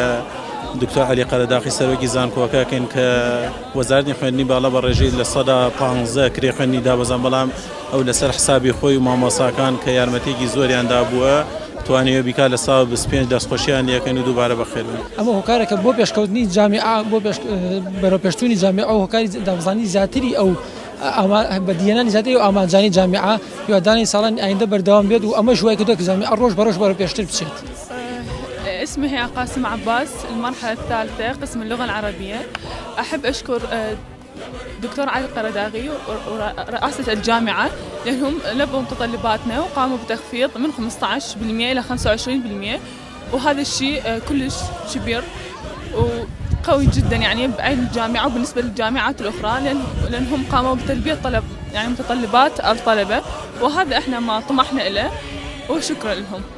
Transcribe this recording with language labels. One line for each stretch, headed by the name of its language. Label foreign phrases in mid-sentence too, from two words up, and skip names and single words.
Central Kurdish: دکتۆر علی قەرەداغی سەرۆکی زانکۆکەکەین کە وەزارەتی خوێندنی باڵا بە ڕێژەی لە 115 کرێ خوێندنی دابەزان بەڵام ئەو لەسەر حسابی خۆی و مامۆساکان کە یارمەتێکی زۆریاندا بووە توانیوە بیکات لە 125 دەستخۆشییان یەکەن و دووبارە بەخێرن ئەمە هۆکارێکە بۆ پێشکەوتنی جامیعە بۆ بەرەوپێشتوونی جامیعە و هۆکاری دابەزانی زیاتری ئەو بەدیێنانی زیاتری و ئامانجانی جامیعە هیوادانی ساڵانی ئایندە بەردەوام بێت و ئەمە ژوای کردووە کە جامیعە ڕۆژ بە ڕۆژ بەرەوپێشتر بچێت.
Arabic: اسمي قاسم عباس المرحلة الثالثة قسم اللغة العربية. أحب أشكر دكتور علي قرداغي ورئاسة الجامعة، لأنهم لبوا متطلباتنا وقاموا بتخفيض من 15% إلى 25%، وهذا الشيء كلش كبير وقوي جدا يعني بعين الجامعة وبالنسبة للجامعات الأخرى، لأنهم قاموا بتلبية طلب يعني متطلبات الطلبة، وهذا احنا ما طمحنا إليه وشكرا لهم.